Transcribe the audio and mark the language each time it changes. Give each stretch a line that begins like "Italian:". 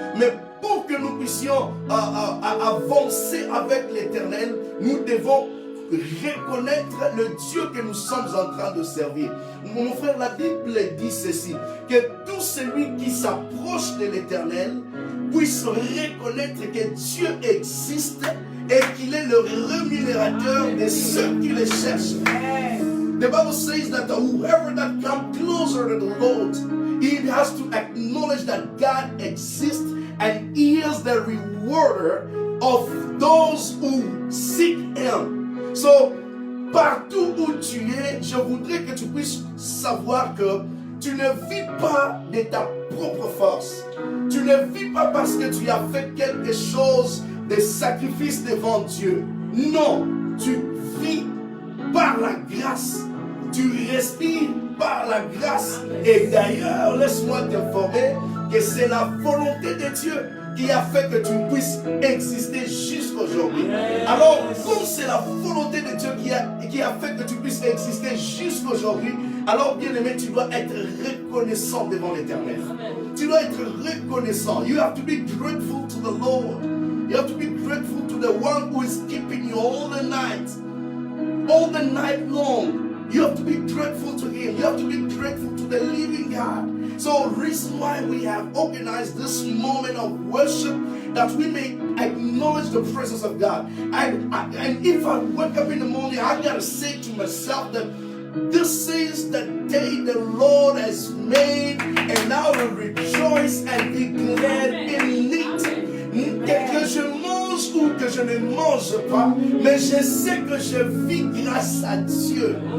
French: Mais pour que nous puissions avancer avec l'Éternel, nous devons reconnaître le Dieu que nous sommes en train de servir. Mon frère, la Bible dit ceci, que tout celui qui s'approche de l'Éternel puisse reconnaître que Dieu existe et qu'il est le rémunérateur de ceux qui le cherchent.
English: The Bible says that whoever that comes closer to the Lord, he has to acknowledge that God exists and he is the rewarder of those who seek him.
French: So, partout où tu es, je voudrais que tu puisses savoir que tu ne vis pas de ta propre force. Tu ne vis pas parce que tu as fait quelque chose de sacrifice devant Dieu. Non, tu vis par la grâce. Tu respires par la grâce. Et d'ailleurs, laisse-moi t'informer que c'est la volonté de Dieu qui a fait que tu puisses exister jusqu'aujourd'hui. Alors, comme c'est la volonté de Dieu qui a fait que tu puisses exister jusqu'aujourd'hui, alors bien aimé, tu dois être reconnaissant devant l'Éternel. Tu dois être reconnaissant.
English: You have to be grateful to the Lord. You have to be grateful to the one who is keeping you all the night long. You have to be grateful to him. You have to be grateful to the living God. So, reason why we have organized this moment of worship, that we may acknowledge the presence of God. And if I wake up in the morning, I gotta say to myself that this is the day the Lord has made, and I will rejoice and be glad in it.
French: Que je mange ou que je ne mange pas, mais je sais que je vis grâce à Dieu.